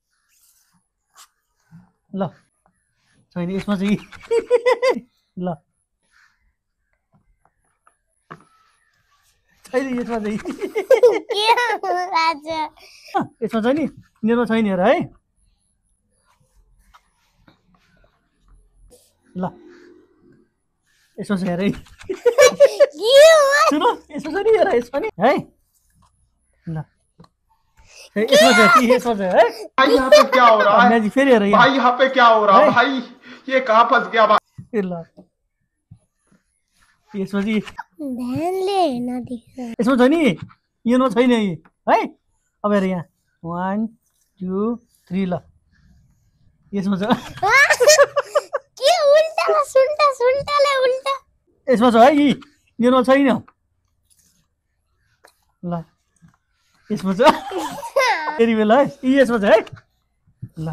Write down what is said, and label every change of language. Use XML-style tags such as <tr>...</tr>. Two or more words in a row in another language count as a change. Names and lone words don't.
<ne>ल छैन यसमा चाहिँ ल छैन यसमा चाहिँ यसमा छ नि यिनीहरुमा छैन हेर है ल यसमा छ हेर है सुन यसमा छ नि हेर यसमा नि है ल</ne> <hi>इसमें से है भाई यहाँ पे क्या हो रहा है फिर ये रही भाई यहाँ पे क्या हो रहा है भाई ये कहाँ फंस गया भाई इसमें जी ध्यान ले ना दिखा</hi> <ne>इसमें छ नि यो न छैन है अब हेर यहाँ 1 2 3 ल यसमा छ के उल्टा सुल्टा सुल्टा ले उल्टा यसमा छ है यो न छैन ल यसमा छ फेरि बेला है यसमा छ है ल</ne>